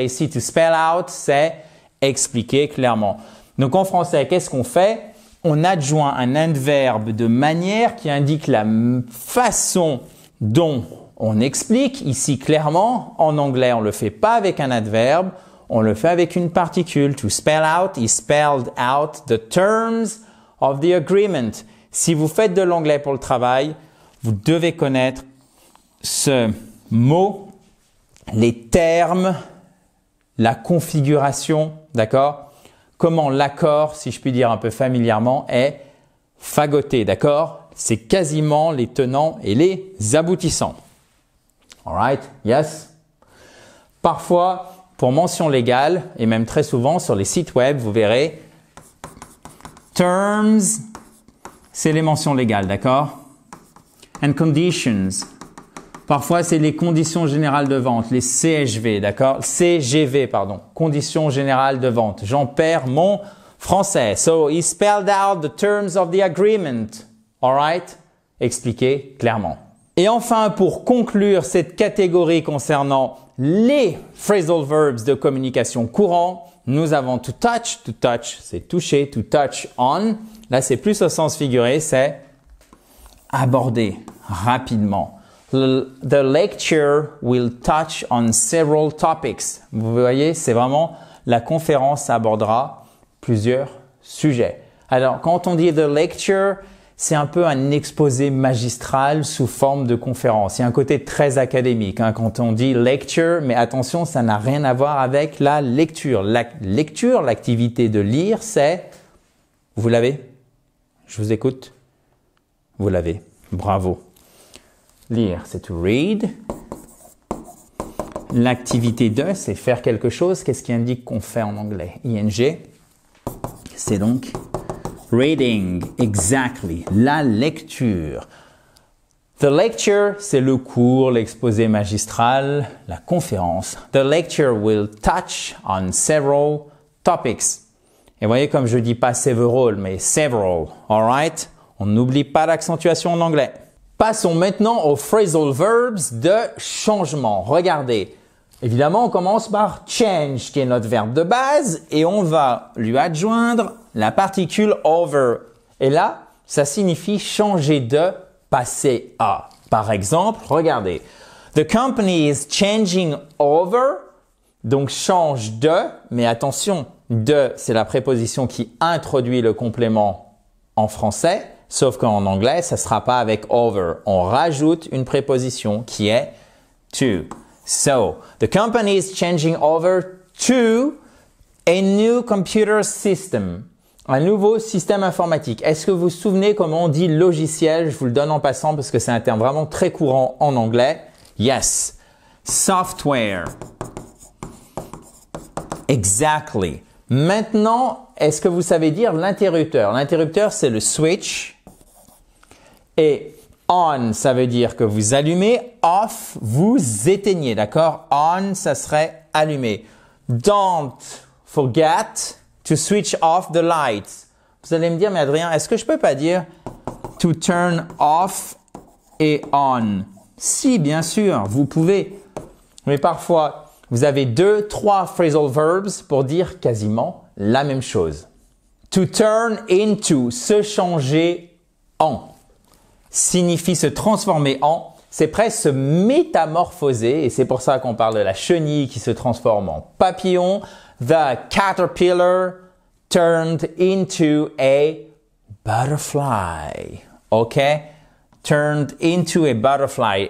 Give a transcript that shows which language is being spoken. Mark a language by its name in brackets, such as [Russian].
[French] Et ici, [English] to spell out, [French] c'est expliquer clairement. Donc en français, qu'est-ce qu'on fait? On adjoint un adverbe de manière qui indique la façon dont on explique. Ici, clairement, en anglais, on ne le fait pas avec un adverbe, on le fait avec une particule. [English] To spell out, he spelled out the terms of the agreement. [French] Si vous faites de l'anglais pour le travail, vous devez connaître ce mot, les termes, la configuration, d'accord? Comment l'accord, si je puis dire un peu familièrement, est fagoté, d'accord? C'est quasiment les tenants et les aboutissants. [English] All right? Yes? [French] Parfois, pour mention légale, et même très souvent sur les sites web, vous verrez terms, c'est les mentions légales, d'accord? [English] And conditions. [French] Parfois, c'est les conditions générales de vente, les CGV, d'accord? CGV, pardon. Conditions générales de vente. J'en perds mon français. [English] So, he spelled out the terms of the agreement. All right? [French] Expliquez clairement. Et enfin, pour conclure cette catégorie concernant les phrasal verbs de communication courant, nous avons to touch. To touch, c'est toucher. To touch on. Là, c'est plus au sens figuré, c'est aborder rapidement. [English] The lecture will touch on several topics. [French] Vous voyez, c'est vraiment la conférence abordera plusieurs sujets. Alors, quand on dit the lecture, c'est un peu un exposé magistral sous forme de conférence. Il y a un côté très académique quand on dit lecture, mais attention, ça n'a rien à voir avec la lecture. La lecture, l'activité de lire, c'est... Vous l'avez? Je vous écoute. Vous l'avez. Bravo. Lire, c'est to read. L'activité de, c'est faire quelque chose. Qu'est-ce qui indique qu'on fait en anglais? ING. C'est donc reading. [English] Exactly. [French] La lecture. The lecture, c'est le cours, l'exposé magistral, la conférence. [English] The lecture will touch on several topics. [French] Et voyez, comme je dis pas several, mais several. [English] All right? [French] On n'oublie pas l'accentuation en anglais. Passons maintenant aux phrasal verbs de changement. Regardez. Évidemment, on commence par change, qui est notre verbe de base, et on va lui adjoindre la particule over. Et là, ça signifie changer de, passer à. Par exemple, regardez. [English] The company is changing over, [French] donc change de, mais attention, De, c'est la préposition qui introduit le complément en français, sauf qu'en anglais, ça ne sera pas avec over. On rajoute une préposition qui est to. [English] So, the company is changing over to a new computer system. [French] Un nouveau système informatique. Est-ce que vous vous souvenez comment on dit logiciel? Je vous le donne en passant parce que c'est un terme vraiment très courant en anglais. [English] Yes. Software. Exactly. [French] Maintenant, est-ce que vous savez dire l'interrupteur? L'interrupteur, c'est le switch. Et on, ça veut dire que vous allumez. Off, vous éteignez. D'accord? On, ça serait allumé. [English] Don't forget to switch off the lights. [French] Vous allez me dire, mais Adrien, est-ce que je peux pas dire to turn off et on? Si, bien sûr, vous pouvez. Mais parfois, vous avez 2, 3 phrasal verbs pour dire quasiment la même chose. To turn into, se changer en, signifie se transformer en. C'est presque se métamorphoser et c'est pour ça qu'on parle de la chenille qui se transforme en papillon. [English] The caterpillar turned into a butterfly. OK? Turned into a butterfly.